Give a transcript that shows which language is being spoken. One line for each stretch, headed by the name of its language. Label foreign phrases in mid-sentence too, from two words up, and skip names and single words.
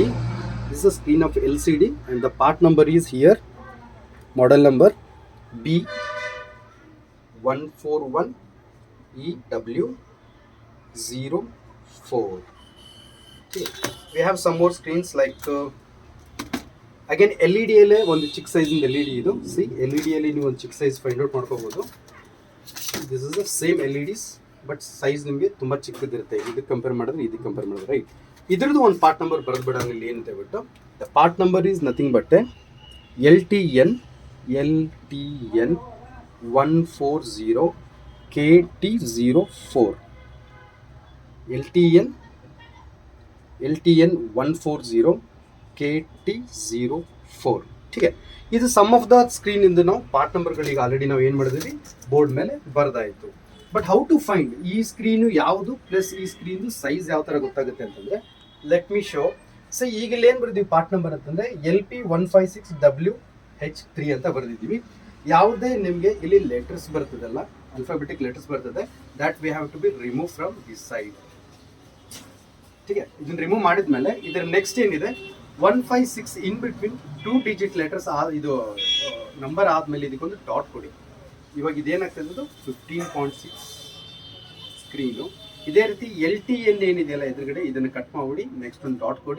English: This is a screen of LCD, and the part number is here. Model number B141EW04. Okay. We have some more screens like again LED
Kannada: ಅಲ್ಲೇ ಒಂದು ಚಿಕ್ಕ ಸೈಜಿಂದ LED ಇದು. ಸಿ LED ಅಲ್ಲಿ ನೀವು ಒಂದು ಚಿಕ್ಕ ಸೈಜ್
English: find out
Kannada: ಮಾಡ್ಕೋಬಹುದು.
English: this is the same LEDs, but size
Kannada: ನಿಮಗೆ ತುಂಬ ಚಿಕ್ಕದಿರುತ್ತೆ. ಇದಕ್ಕೆ ಕಂಪೇರ್ ಮಾಡಿದ್ರೆ ರೈಟ್. ಇದ್ರದ್ದು ಒಂದು
English: part number
Kannada: ಬರೆದ್ಬಿಡ ಇಲ್ಲಿ ಏನಂತ ಹೇಳ್ಬಿಟ್ಟು.
English: the part number is nothing but LTN 140KT04.
Hindi: LTN 140KT04. ठीक है.
Kannada: ಇದು
English: some of the screen
Kannada: ಇಂದ ನಾವು ಪಾರ್ಟ್ ನಂಬರ್ಗಳಿಗೆ ಆಲ್ರೆಡಿ ನಾವು ಏನು ಮಾಡಿದ್ವಿ, ಬೋರ್ಡ್ ಮೇಲೆ ಬರೆದಾಯಿತು.
English: but how to find
Kannada: ಈ ಸ್ಕ್ರೀನು ಯಾವುದು ಪ್ಲಸ್ ಈ ಸ್ಕ್ರೀನ್ದು ಸೈಜ್ ಯಾವ ಥರ ಗೊತ್ತಾಗುತ್ತೆ ಅಂತಂದರೆ,
English: let me show.
Kannada: ಸೊ ಈಗ ಇಲ್ಲಿ ಏನು ಬರೆದಿವಿ
English: part number
Kannada: ಅಂತಂದರೆ LP156WH3 ಅಂತ ಬರೆದಿದ್ದೀವಿ. ಯಾವುದೇ ನಿಮಗೆ ಇಲ್ಲಿ ಲೆಟರ್ಸ್ ಬರ್ತದಲ್ಲ,
English: alphabetic letters ಬರ್ತದೆ, that we have to be remove from this side.
Hindi: ठीक है.
Kannada: ಇದನ್ನು ರಿಮೂವ್ ಮಾಡಿದ್ಮೇಲೆ ಇದರ ನೆಕ್ಸ್ಟ್ ಏನಿದೆ 156
English: in between 2 digit letters
Kannada: ಇದು ನಂಬರ್ ಆದಮೇಲೆ ಇದಕ್ಕೊಂದು ಡಾಟ್ ಕೊಡಿ. ಇವಾಗ ಇದೇನಾಗ್ತದೆ ಅದು 15.6 ಸ್ಕ್ರೀನು. ಇದೇ ರೀತಿ LTN ಏನಿದೆಯಲ್ಲ ಎದುರುಗಡೆ ಇದನ್ನು ಕಟ್ ಮಾಡಿಬಿಡಿ, ನೆಕ್ಸ್ಟ್ ಒಂದು ಡಾಟ್ ಕೊಡಿ.